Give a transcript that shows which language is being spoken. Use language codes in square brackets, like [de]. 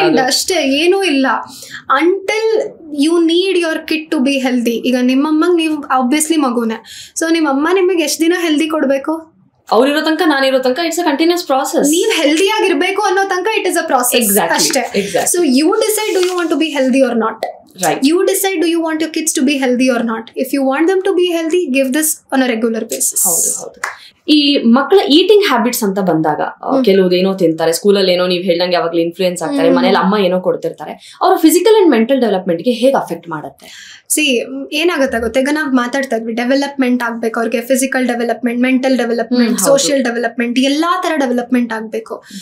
[kn] ಅಷ್ಟೇ, ಏನೂ ಇಲ್ಲ. [en] Until you need your kid to be healthy. [kn] ಈಗ ನಿಮ್ಮಮ್ಮಂಗ್ ನೀವು ಆಬ್ವಿಯಸ್ಲಿ ಮಗುನೇ, ಸೊ ನಿಮ್ಮಮ್ಮ ನಿಮಗೆ ಎಷ್ಟು ದಿನ ಹೆಲ್ದಿ ಕೊಡ್ಬೇಕು? ಅವ್ರಿರೋ ತನಕ, ನಾನಿರೋ ತನಕ [en] It's a continuous process. [kn] ನೀವ್ ಹೆಲ್ದಿ ಆಗಿರ್ಬೇಕು ಅನ್ನೋ ತನಕ [en] it is a process [kn] ಅಷ್ಟೇ. [en] So you decide, do you want to be healthy or not? Right. You decide, do you want your kids to be healthy or not? If you want them to be healthy, give this on a regular basis. [kn] ಹೌದು. ಈ ಮಕ್ಕಳ eating habits ಅಂತ ಬಂದಾಗ ಕೆಲವ್ದು ಏನೋ ತಿಂತಾರೆ, ಸ್ಕೂಲಲ್ಲಿ ಏನೋ ನೀವು ಹೇಳ್ದಂಗೆ ಯಾವಾಗಲೂ ಇನ್ಫ್ಲೂಯೆನ್ಸ್ ಆಗ್ತಾರೆ, ಮನೇಲಿ ಅಮ್ಮ ಏನೋ ಕೊಡ್ತಿರ್ತಾರೆ, ಅವರ [en] physical and mental ಡೆವಲಪ್ಮೆಂಟ್ಗೆ [kn] ಹೇಗೆ ಅಫೆಕ್ಟ್ ಮಾಡುತ್ತೆ? ಏನಾಗುತ್ತೆ ಗೊತ್ತಾ, ಈಗ ನಾವು ಮಾತಾಡ್ತಾ ಇದ್ವಿ ಡೆವಲಪ್ಮೆಂಟ್ ಆಗ್ಬೇಕು ಅವ್ರಿಗೆ, physical development, mental development, social development, ಎಲ್ಲಾ ತರ ಡೆವಲಪ್ಮೆಂಟ್ ಆಗ್ಬೇಕು.